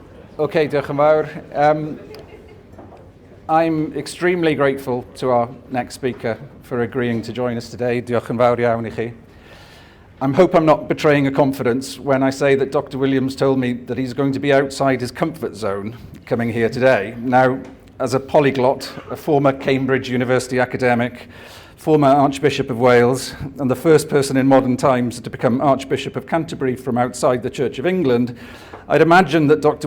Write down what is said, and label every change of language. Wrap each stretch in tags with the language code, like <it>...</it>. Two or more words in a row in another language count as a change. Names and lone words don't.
<cy>Okay, diolch yn fawr.</cy> <en>I'm extremely grateful to our next speaker for agreeing to join us today.</en> <cy>Diolch yn fawr iawn I chi.</cy> <en>I hope I'm not betraying a confidence when I say that Dr. Williams told me that he's going to be outside his comfort zone coming here today. Now, as a polyglot, a former Cambridge University academic, former Archbishop of Wales, and the first person in modern times to become Archbishop of Canterbury from outside the Church of England, I'd imagine that Dr.</en>